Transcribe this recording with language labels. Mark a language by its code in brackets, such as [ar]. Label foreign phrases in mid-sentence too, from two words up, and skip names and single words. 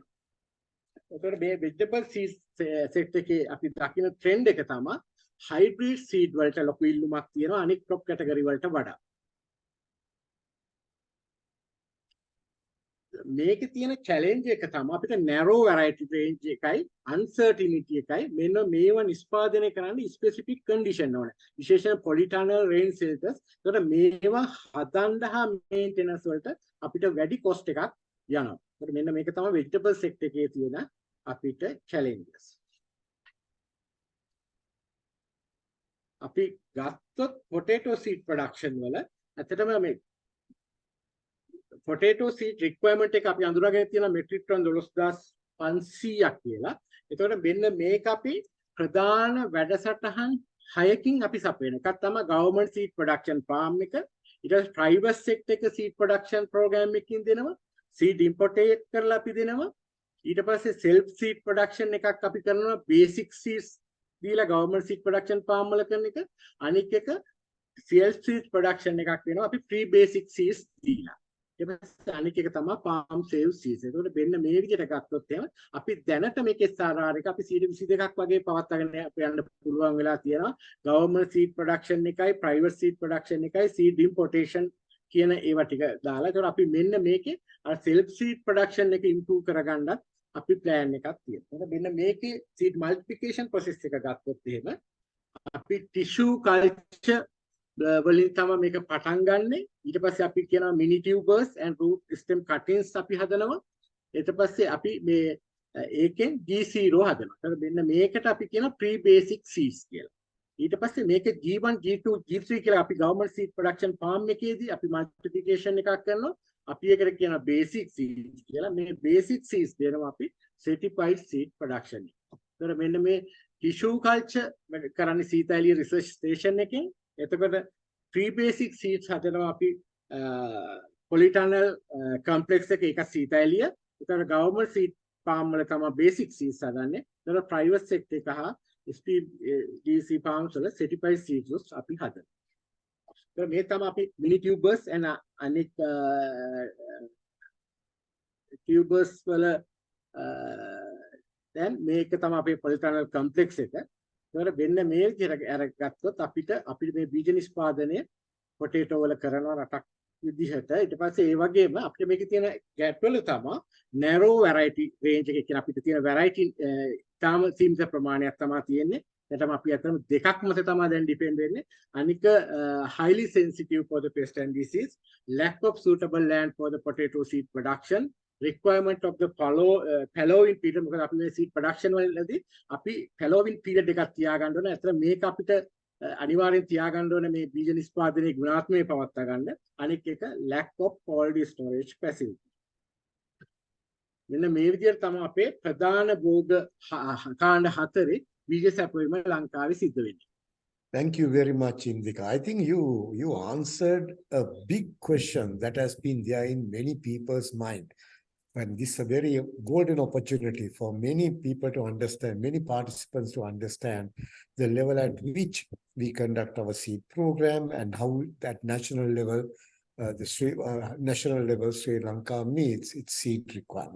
[si] ඒතකොට මේ [en] vegetable seed set [si] එකේ අපි දකින trend එක තමයි [en] hybrid seed [si] වලට ලොකු ඉල්ලුමක් තියෙනවා අනිත් [en] crop category [si] වලට වඩා. මේකේ තියෙන challenge එක තමයි අපිට [en] narrow variety range [si] එකයි uncertainty එකයි මෙන්න මේවා නිෂ්පාදනය කරන්න [en] specific condition [si] ඕනේ. [en] විශේෂයෙන් polytunnel rain shelters. [si] ඒකට මේවා හදන්න හා maintenance වලට අපිට වැඩි cost එකක් යනවා. ඒකට මෙන්න මේක තමයි [en] vegetable sector [si] එකේ තියෙන අපිට challenges. අපි ගත්තොත් [en] potato seed production [si] වල ඇත්තටම මේ [en] potato seed requirement [si] එක අපි අඳුරගෙන තියෙන [en] metric ton [si] 12500ක් කියලා. එතකොට මෙන්න මේක අපි ප්‍රධාන වැඩසටහන් 6කින් අපි සපයන එකක් තමයි [en] government seed production farm [si] එක. ඊට පස්සේ [en] private sector [si] එක [en] seed production program [si] එකකින් දෙනවා. [en] seed import [si] කරලා අපි දෙනවා. ඊට පස්සේ [en] self seed production [si] එකක් අපි කරනවා [en] basic seeds [si] දීලා [en] government seed production farm [si] වල කරන එක. අනික් එක [en] self seed production [si] එකක් වෙනවා අපි [en] pre basic seeds [si] දීලා. ඊපස්සේ අනික එක තමයි [en] palm save seeds. [si] ඒකට මෙන්න මේ විදිහට ගත්තොත් එහෙම අපි දැනට මේකේ SRR එක අපි 22ක් වගේ පවත්වාගෙන යන්න පුළුවන් වෙලා තියෙනවා. [en] government seed production [si] එකයි [en] private seed production [si] එකයි [en] seed importation [si] කියන ඒවා ටික දාලා. ඒකට අපි මෙන්න මේකේ අර [en] self seed production [si] එක improve කරගන්නත් අපි plan එකක් තියෙනවා. මෙන්න මේකේ [en] seed multiplication process [si] එක ගත්තොත් එහෙම අපි [en] tissue culture [si] වලින් තමයි මේක පටන් ගන්නෙ. ඊට පස්සේ අපි කියනවා [en] mini tubers and root stem cuttings [si] අපි හදනවා. ඊට පස්සේ අපි මේ ඒකෙන් G0 හදනවා. ඒතර මෙන්න මේකට අපි කියනවා [en] pre basic seeds [si] කියලා. ඊට පස්සේ මේක G1 G2 G3 කියලා අපි [en] government seed production farm [si] එකේදී අපි multiplication එකක් කරනවා. අපි ඒකට කියනවා [en] basic seeds [si] කියලා. මේ [en] basic seeds [si] දෙනවා අපි [en] certified seed production [si] එක. ඒතර මෙන්න මේ [en] tissue culture [si] කරන්නේ සීතලිය [en] research station [si] එකෙන්. එතකොට [en] pre basic seeds [si] හදනවා අපි [en] polytunnel complex [si] එකේ එක සීතලිය. ඒතර [en] government seed farm [si] වල තමයි [en] basic seeds [si] හදන්නේ. ඒතර [en] private sector [si] එක හා [en] SPDC farms [si] වල [en] certified seeds [si] අපි හදනවා. ඒතර මේ තමයි අපි [en] mini tubers and [si] අනිත් tubers වල දැන් මේක තමයි අපේ [en] polytunnel complex [si] එක. ඒතර වෙන්න මේ විදිහට අරගත්තොත් අපිට මේ බීජ නිෂ්පාදනය potato වල කරනවා රටක් විදිහට. ඊට පස්සේ ඒ වගේම අපිට මේකේ තියෙන gap වල තමයි [en] narrow variety range [si] එක කියන අපිට තියෙන variety තාම සීමිත ප්‍රමාණයක් තමයි තියෙන්නේ. එතනම අපි අතන දෙකක් මත තමයි දැන් depend වෙන්නේ. [en] අනික highly sensitive for the pest and disease, lack of suitable land for the potato seed production, requirement of the fallowing period. [si] මොකද අපි මේ [en] seed production [si] වලදී අපි [en] fallowing period [si] එකක් තියාගන්න ඕනේ. අතන මේක අපිට අනිවාර්යෙන් තියාගන්න ඕනේ මේ බීජ නිෂ්පාදනයේ ගුණාත්මකව පවත්වා ගන්න. අනික එක [en] lack of cold storage facility. [si] මෙන්න මේ විදිහට තමයි අපේ ප්‍රධාන භෝග කාණ්ඩ 4 බීජ සැපයීම ලංකාවේ සිද්ධ වෙන්නේ. [en] Thank you very much, Indika. I think you answered a big question that has been there in many people's mind. And this is a very golden opportunity for many people to understand, many participants to understand the level at which we conduct our seed program and how that national level, Sri Lanka meets its seed requirement.